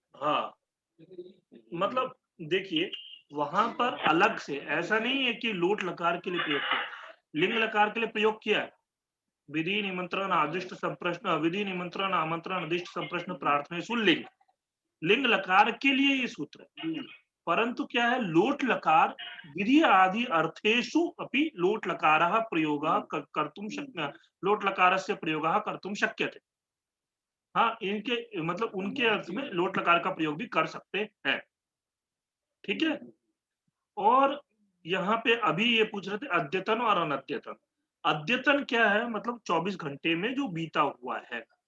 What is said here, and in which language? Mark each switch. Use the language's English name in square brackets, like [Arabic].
[Hindi] हाँ, मतलब देखिए, वहां पर अलग से ऐसा नहीं है कि लोट लकार के लिए प्रयोग किया, लिंग लकार के लिए प्रयोग किया है। [Sanskrit] विधि निमंत्रण आदिष्ट संप्रश्न, विधि निमंत्रण आमंत्रण अदिष्ट संप्रश्न प्रार्थनेषु लिंग, [Hindi] लिंग लकार के लिए ये सूत्र है। परंतु क्या है, [Sanskrit] लोट लकार विधि आदि अर्थेषु अपि लोट लकारः प्रयोगः कर्तुं शक्य, लोट लकारस्य प्रयोगः कर्तुं शक्यते। [Hindi] हाँ, इनके मतलब उनके अर्थ में लोट लकार का प्रयोग भी कर सकते हैं। ठीक है। और यहाँ पे अभी ये पूछ रहे थे अद्यतन और अनद्यतन। अद्यतन क्या है, मतलब 24 घंटे में जो बीता हुआ है।